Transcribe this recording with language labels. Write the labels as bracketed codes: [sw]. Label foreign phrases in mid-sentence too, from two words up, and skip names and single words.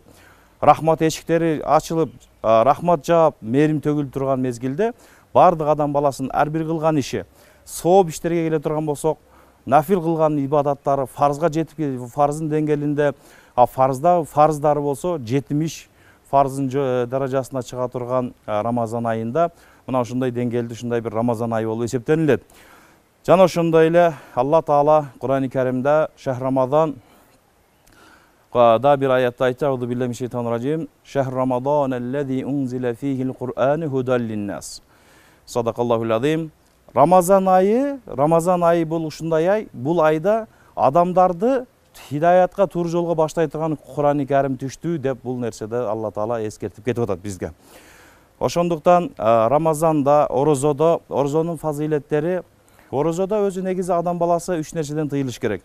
[ky] рахмат эшиктери ачылып, рахмат жаап, мээрим төгүлүп турган мезгилде бардык адам баласынын ар бир кылган иши, сооп иштерге келе турган болсок, нафил кылган ибадаттары фарзга жетип, фарздын деңгээлинде, фарздары болсо 70 фарздын даражасына чыга турган Рамазан айында мына ушундай деңгээлде ушундай бир Рамазан айы болуп эсептелинет. Жана ошондой эле Алла Таала Кур'ан-ы Каримде [ar] شهر رمضان [ky] да бир аятта айтты: [ar] "أعوذ بالله من الشيطان الرجيم. شهر رمضان الذي أنزل فيه القرآن هدى للناس." صدق الله العظيم. [ky] Рамазан айы бул ушундай ай, бул айда адамдарды хидаятка, туура жолго баштай турган Кур'ан-ы Карим түштү деп бул нерседе Алла Таала эскертип кетип атат бизге. Ошондуктан Рамазанда, орозонун фазилеттери, орозодо өзү негизи адам баласы 3 нерседен тыйылыш керек.